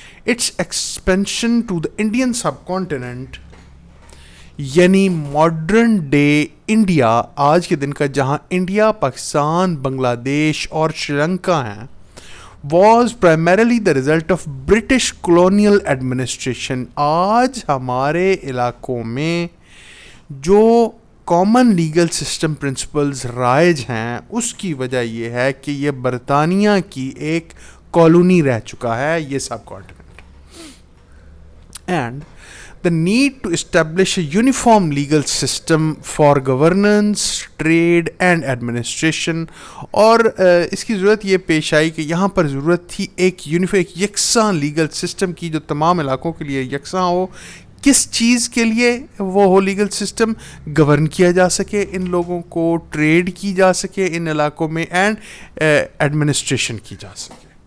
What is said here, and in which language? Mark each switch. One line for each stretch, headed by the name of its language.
English: it's expansion to the Indian subcontinent
Urdu: یعنی modern day India, آج کے دن کا جہاں انڈیا, پاکستان, بنگلہ دیش اور شری لنکا ہیں,
English: was primarily the result of British colonial administration.
Urdu: آج ہمارے علاقوں میں جو کامن لیگل سسٹم پرنسپلز رائج ہیں اس کی وجہ یہ ہے کہ یہ برطانیہ کی ایک کالونی رہ چکا ہے یہ سب continent.
English: And the need to establish a uniform legal system for governance, trade and administration.
Urdu: اور اس کی ضرورت یہ پیش آئی کہ یہاں پر ضرورت تھی ایک یکساں لیگل سسٹم کی جو تمام علاقوں کے لیے یکساں ہو. کس چیز کے لیے وہ ہو لیگل سسٹم؟ گورن کیا جا سکے ان لوگوں کو, ٹریڈ کی جا سکے ان علاقوں میں, اینڈ ایڈمنسٹریشن کی جا سکے.